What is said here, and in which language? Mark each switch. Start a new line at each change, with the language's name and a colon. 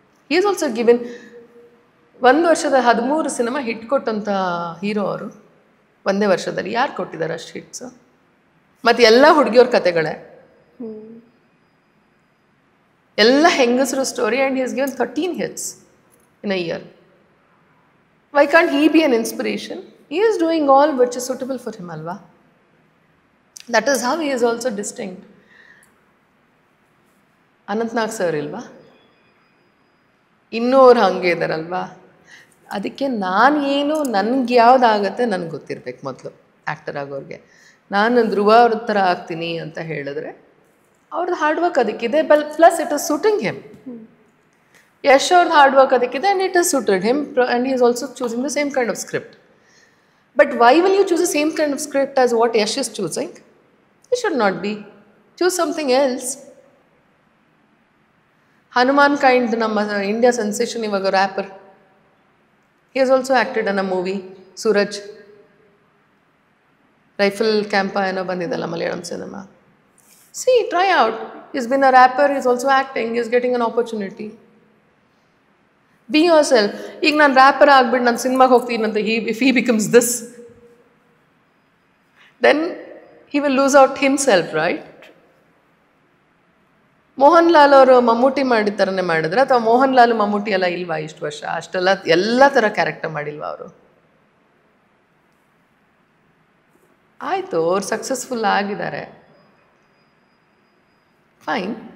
English: he is also given
Kannada: 1 ವರ್ಷದ 13 cinema hit ಕೊಟ್ಟಂಥ hero ಅವರು. ಒಂದೇ ವರ್ಷದಲ್ಲಿ ಯಾರು ಕೊಟ್ಟಿದ್ದಾರೆ ಅಷ್ಟು ಹಿಟ್ಸು? ಮತ್ತು ಎಲ್ಲ ಹುಡುಗಿಯವ್ರ ಕತೆಗಳೇ, ಎಲ್ಲ ಹೆಂಗಸರು story.
English: And he is given 13 hits in a year. Why can't he be an inspiration? He is doing all which is suitable for him, alva. That is how he is also distinct.
Kannada: Anantnag sir ilva, ಇನ್ನೂ ಅವ್ರು ಹಾಗೆ ಇದ್ದಾರಲ್ವಾ. ಅದಕ್ಕೆ ನಾನು ಏನು, ನನಗೆ ಯಾವುದಾಗತ್ತೆ ನನಗೆ ಗೊತ್ತಿರಬೇಕು ಮೊದಲು ಆ್ಯಕ್ಟರ್ ಆಗೋರಿಗೆ. ನಾನು ಧ್ರುವ ಅವ್ರ ಥರ ಆಗ್ತೀನಿ ಅಂತ ಹೇಳಿದ್ರೆ ಅವ್ರದ್ದು hard work ಅದಕ್ಕಿದೆ.
English: Plus it is suiting him.
Kannada: Yash ಅವ್ರದ್ದು hard work ಅದಕ್ಕಿದೆ
English: And it is suited him and he is also choosing the same kind of script. But why will you choose the same kind of script as what Yash is choosing? You should not be. Choose something else.
Kannada: Hanuman kind ನಮ್ಮ India sensation ಇವಾಗ wrapper.
English: He has also acted in a movie, Suraj.
Kannada: Rifle Camp ಏನೋ ಬಂದಿದ್ದಲ್ಲ Malayalam cinema.
English: See, try out. He's been a rapper, he's also acting, he's getting an opportunity. Be yourself.
Kannada: ಈಗ ನಾನು wrapper ಆಗ್ಬಿಟ್ಟು ನಾನು ಸಿನಿಮಾಗೆ ಹೋಗ್ತೀನಿ ಅಂತ
English: if he becomes this, then he will lose out himself, right?
Kannada: Mohan Lal ಅವರು ಮಮ್ಮೂಟಿ ಮಾಡಿದ ಥರನೇ ಮಾಡಿದ್ರೆ, ಅಥವಾ ಮೋಹನ್ ಲಾಲ್ ಮಮ್ಮೂಟಿ ಎಲ್ಲ ಇಲ್ವಾ ಇಷ್ಟು ವರ್ಷ? ಅಷ್ಟೆಲ್ಲ ಎಲ್ಲ ಥರ ಕ್ಯಾರೆಕ್ಟರ್ ಮಾಡಿಲ್ವಾ ಅವರು? ಆಯಿತು, ಅವ್ರು ಸಕ್ಸಸ್ಫುಲ್ ಆಗಿದ್ದಾರೆ, ಫೈನ್.